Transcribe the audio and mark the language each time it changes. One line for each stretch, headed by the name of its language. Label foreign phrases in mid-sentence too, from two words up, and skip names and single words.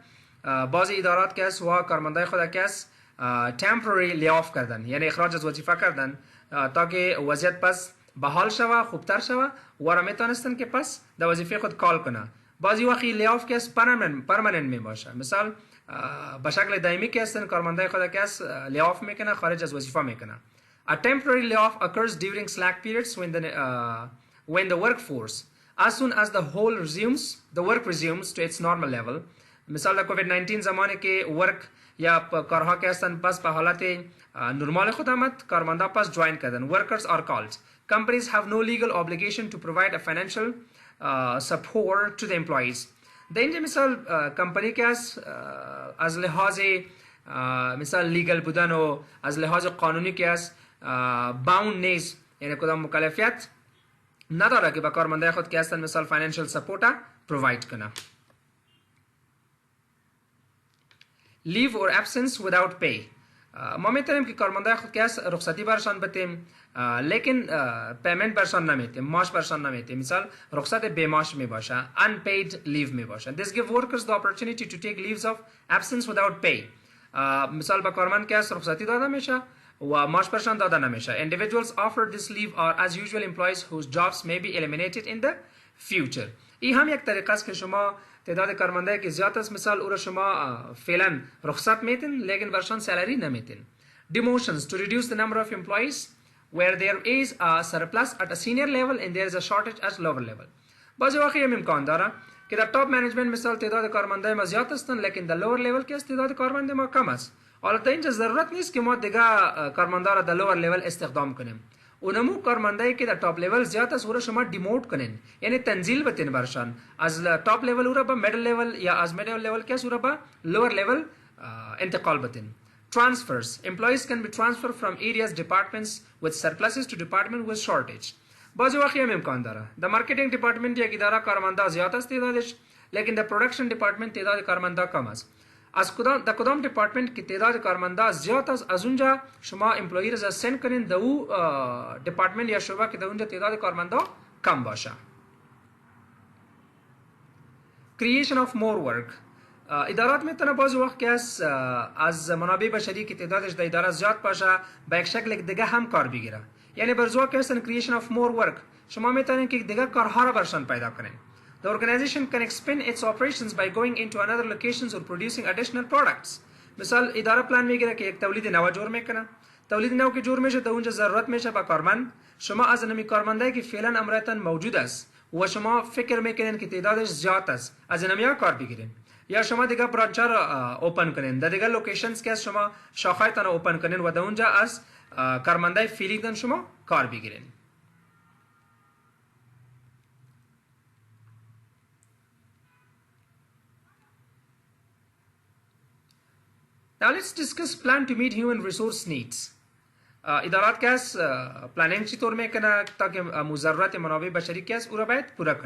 Persian: بعضی ادارات که است و کارمندای خود که است
English: temporary lay-off
Persian: کردن، یعنی اخراج از وظیفه کردن تا که وضعیت پس بحال شوه، خوبتر شوه و را میتونستن که پس در وظیفه خود کال کنه. بعضی وقتی لی-آف که است پرمننت می باشه، مثال به شکل دائمی که هستن کارمندای خود که است لی-آف میکنه، خارج از وظیفه میکنه.
English: A temporary layoff occurs during slack periods when the workforce as soon as the work resumes to its normal level.
Persian: مثال در کووید 19 زمانی که ورک یا کارها که هستن پس به حالت نرمال خود آمد، کارمندا پس جوین کردن.
English: Workers are called. Companies have no legal obligation to provide a financial support to the employees.
Persian: در اینجا مثال کمپانی که از لحاظ مثال لیگل بودن و از لحاظ قانونی که است باوند نیست، یعنی کدام مکلفیت نداره که به کارمندای خود که هستن مثال
English: financial support provide
Persian: کنه.
English: Leave or absence without pay.
Persian: ما میتونیم که کارمندای خود که هست رخصتی برشان بتیم، لیکن پیمنت برشان نمیتیم، معاش برشان نمیتیم. مثال رخصت بی معاش می باشه،
English: unpaid leave
Persian: می باشه.
English: This give workers the opportunity to take leaves of absence without pay.
Persian: مثال به کارمند که هست رخصتی داده میشه و معاش برشان داده نمیشه.
English: Individuals offered this leave are as usual employees whose jobs may be eliminated in the future.
Persian: این هم یک طریقه است که شما تعداد کارمندایی که زیاد است مثال او را شما فعلا رخصت میتین لیکن برشان سالری نمیتین.
English: Demotions to reduce the number of employees where there is a surplus at a senior level and there is a shortage at lower level.
Persian: بعضی واقعی هم امکان داره که در
English: top management
Persian: مثال تعداد کارمندای ما زیاد هستن لیکن در
English: lower level
Persian: که است تعداد کارمند ما کم است. حالا تا اینجا ضرورت نیست که ما دیگه کارمندا را در
English: lower level
Persian: استخدام کنیم. اونمو کارمندایی که در
English: top level
Persian: زیاد است او را شما دیموت کنین، یعنی تنزیل بتین برشان از
English: top level
Persian: او را به
English: middle level
Persian: یا از
English: middle level
Persian: که است او را به
English: lower level
Persian: انتقال بتین.
English: Transfers. Employees can be transferred from areas departments with surpluses to department with shortage.
Persian: بعضی واقعی هم امکان داره در
English: marketing department
Persian: یک اداره کارمندا زیاد است تعدادش، لیکن در
English: production department
Persian: تعداد کارمندا کم است. از کدام دیپارتمنت که تعداد کارمندا زیاد است از اونجا شما امپلوی را سند کنین در او دیپارتمنت یا شعبه که در اونجا تعداد کارمندا کم باشه.
English: Creation of more work.
Persian: ادارات میتونه بعضی وقت که از منابع بشری که تعدادش در اداره زیاد باشه به یک شکل دیگه هم کار بگیره، یعنی برزو که هستن
English: creation of more work
Persian: شما میتونین که دیگه کارها را برشان پیدا کنین.
English: The organization can expand its operations by going into another locations or producing additional products.
Persian: مثال اداره پلان میگیره که یک تولید نو جور میکنه، تولید نو که جور میشه در اونجا ضرورت میشه با کارمند. شما از نمی کارمندایی که فعلا امرایتان موجود است و شما فکر میکنین که تعدادش زیاد است از اینم کار بگیرین، یا شما دیگه برانچ را اوپن کنین، در دیگه لوکیشنز که شما شاخه‌تان اوپن کنین و در اونجا از کارمندای فیلیدن شما کار بگیرین.
English: Now let's discuss plan to meet human resource needs.
Persian: ادارات که از پلانینگ چطور میکنه تا که ضرورت منابع بشری که است او را باید پورا کنه.